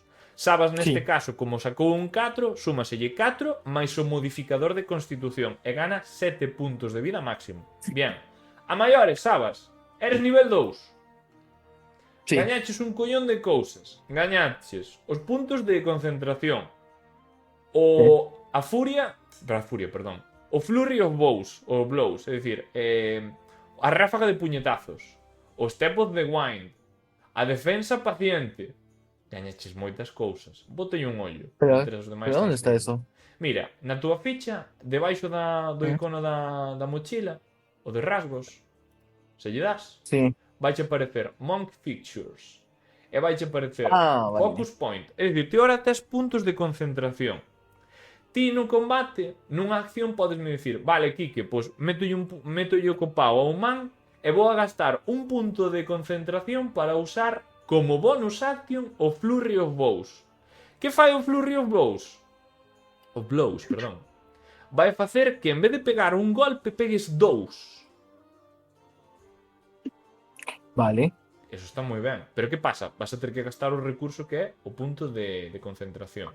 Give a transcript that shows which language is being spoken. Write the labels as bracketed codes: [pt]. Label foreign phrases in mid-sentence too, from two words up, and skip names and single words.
[gl] Sabas neste caso, como sacou un 4, súmaselle 4 máis o modificador de constitución e gana 7 puntos de vida máximo. [es] Bien. [gl] A maiores, Sabas, eres nivel 2. Sí. Gañaches un collón de cousas. Gañaches os puntos de concentración. A furia, perdón. O [en] flurry of blows, [gl] é dicir, a ráfaga de puñetazos. [en] O step of the wind. [gl] A defensa paciente. Gañaches moitas cousas. Botei un ollo. Pero onde está eso? Mira, na túa ficha, debaixo do icono da mochila, o de rasgos, se lle das, Sí. vaiche aparecer Monk Features. E vaiche aparecer Vale. Focus Point. É dicir, ti ora tes puntos de concentración. Ti no combate, nunha acción, podesme dicir, vale, Kike, pois métolle o copao ao man e vou a gastar un punto de concentración para usar como [en] bonus action [gl] o [en] Flurry of Blows. [gl] Que fai o [en] Flurry of Blows? [gl] O Blows, perdón. Vai facer que en vez de pegar un golpe, pegues 2. Vale. Eso está moi ben. Pero que pasa? Vas a ter que gastar o recurso que é o punto de concentración.